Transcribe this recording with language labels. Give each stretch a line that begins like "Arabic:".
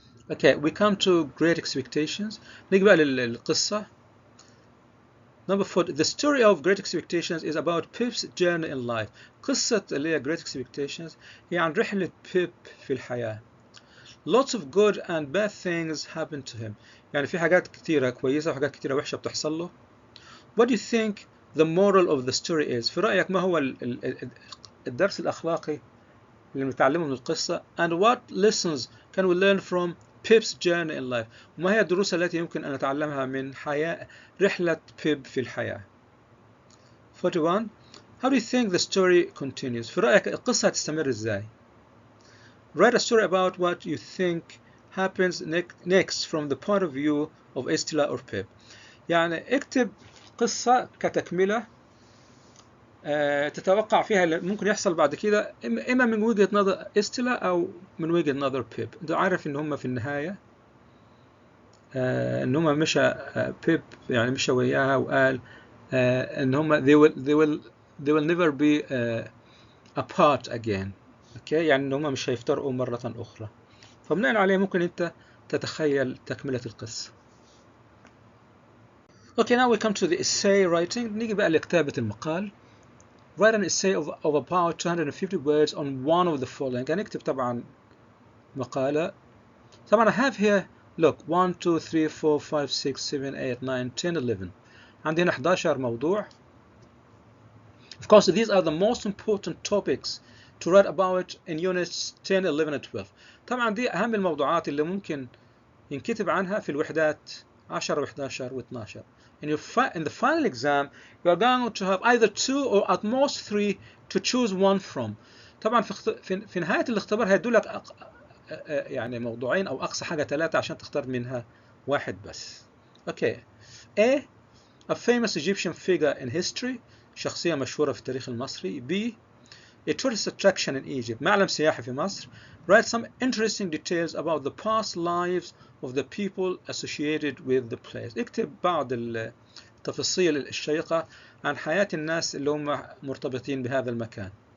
English: Okay, we come to Great Expectations.
Arabic: نيجي بقى للقصة.
English: Number 4. The story of Great Expectations is about Pip's journey in life.
Arabic: قصة اللي هي Great Expectations هي عن رحلة بيب في الحياة.
English: Lots of good and bad things happen to him.
Arabic: يعني في حاجات كتيرة كويسة وحاجات كتيرة وحشة بتحصل له.
English: What do you think the moral of the story is?
Arabic: في رأيك ما هو الدرس الأخلاقي اللي نتعلمه من القصة؟
English: And what lessons can we learn from Pip's journey in life؟
Arabic: وما هي الدروس التي يمكن أن نتعلمها من رحلة بيب في الحياة؟ 41.
English: How do you think the story continues؟
Arabic: في رأيك القصة هتستمر إزاي؟
English: Write a story about what you think happens next from the point of view of Estella or Pip.
Arabic: يعني اكتب قصة كتكملة تتوقع فيها اللي ممكن يحصل بعد كده، إما من وجهة نظر استلا أو من وجهة نظر بيب. أنت عارف إن هم في النهاية إن هم مشى بيب يعني مشى وياها وقال ان هم
English: they will never be apart again.
Arabic: اوكي، يعني ان هم مش هيفترقوا مرة اخرى. فبناء عليه ممكن انت تتخيل تكملة القصة.
English: Okay, now we come to the essay writing.
Arabic: نيجي بقى لكتابة المقال.
English: Write an essay of about 250 words on one of the following.
Arabic: هنكتب طبعا مقالة.
English: طبعا I have here, look, 1 2 3 4 5 6 7 8 9 10 11.
Arabic: عندي هنا 11 موضوع.
English: Of course, these are the most important topics to write about in units 10, 11 and 12.
Arabic: طبعا دي أهم الموضوعات اللي ممكن ينكتب عنها في الوحدات 10 و11 و12.
English: In the final exam, you are going to have either 2 or at most 3 to choose one from.
Arabic: طبعا في نهاية الاختبار هيدولك يعني موضوعين أو أقصى حاجة 3 عشان تختار منها واحد بس.
English: Okay. A famous Egyptian figure in history.
Arabic: شخصية مشهورة في التاريخ المصري.
English: B. A tourist attraction in Egypt.
Arabic: معلم سياحي في مصر.
English: Write some interesting details about the past lives of the people associated with the place.
Arabic: اكتب بعض التفاصيل الشيقة عن حياة الناس اللي هم مرتبطين بهذا المكان.